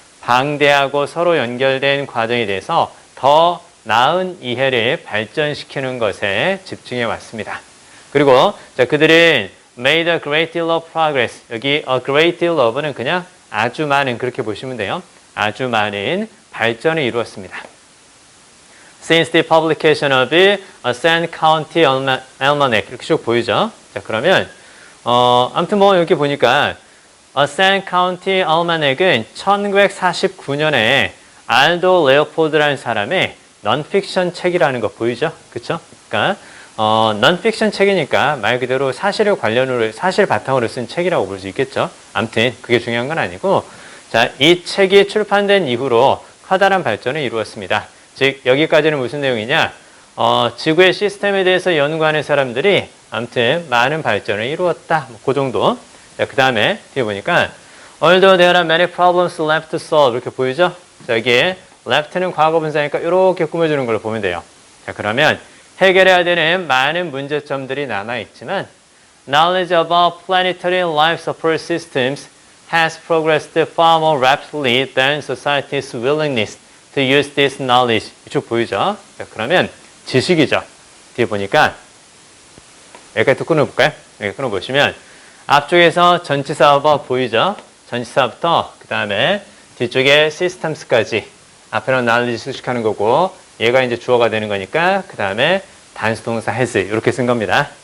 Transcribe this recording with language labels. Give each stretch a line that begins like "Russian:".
Korean: 방대하고 서로 연결된 과정에 대해서 더 나은 이해를 발전시키는 것에 집중해 왔습니다. 그리고 자, 그들은
English: made a great deal of progress.
Korean: 여기 a great deal of는 그냥 아주 많은, 그렇게 보시면 돼요. 아주 많은 발전을 이루었습니다.
English: Since the publication of a San County Almanac.
Korean: 이렇게 쭉 보이죠? 자, 그러면 아무튼 뭐 여기 보니까 San County Almanac은 1949년에 알도 레오폴드라는 사람의 넌픽션 책이라는 거 보이죠? 그쵸? 그러니까 넌픽션 책이니까 말 그대로 사실을 관련으로, 사실 바탕으로 쓴 책이라고 볼 수 있겠죠? 아무튼 그게 중요한 건 아니고, 자, 이 책이 출판된 이후로 커다란 발전을 이루었습니다. 즉 여기까지는 무슨 내용이냐? 지구의 시스템에 대해서 연구하는 사람들이 아무튼 많은 발전을 이루었다. 그 정도. 자, 그 다음에 뒤에 보니까
English: Although there are many problems left to solve.
Korean: 이렇게 보이죠? 자, 여기에 left는 과거분사니까 이렇게 꾸며주는 걸로 보면 돼요. 자, 그러면 해결해야 되는 많은 문제점들이 남아있지만
English: Knowledge about planetary life support systems has progressed far more rapidly than society's willingness to use this knowledge.
Korean: 이쪽 보이죠? 자, 그러면 지식이죠. 뒤에 보니까 여기까지 또 끊어볼까요? 여기 끊어보시면 앞쪽에서 전치사부터 보이죠? 전치사부터 그 다음에 뒤쪽에 systems까지 앞에는 knowledge 수식하는 거고 얘가 이제 주어가 되는 거니까 그 다음에 단수동사 has 이렇게 쓴 겁니다.